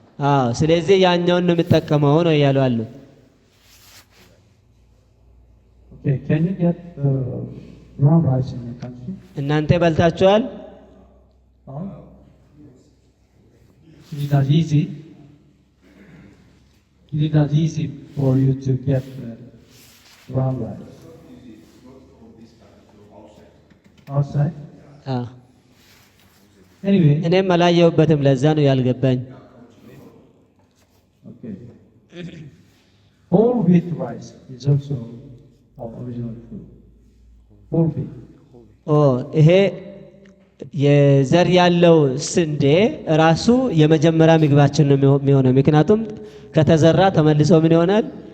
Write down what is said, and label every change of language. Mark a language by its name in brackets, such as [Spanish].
[Amharic] አዎ። ስለዚህ ያኛውን ነው የምጠቀመው ነው እያሉ አሉ። [English] Okay, can you get the brown rice in your country? [Amharic] እናንተ በልታችኋል? [English] No? It is not easy. It is not easy for you to get the brown rice. Outside? [Amharic] አዎ። [English] Anyway. [Amharic] እኔም አላየሁበትም፣ ለዛ ነው ያልገባኝ። [English] Okay. Whole wheat rice is also our original food. Whole wheat. [Amharic] ይሄ የዘር ያለው ስንዴ ራሱ የመጀመሪያ ምግባችን ነው የሚሆነው። ምክንያቱም ከተዘራ ተመልሶ ምን ይሆናል?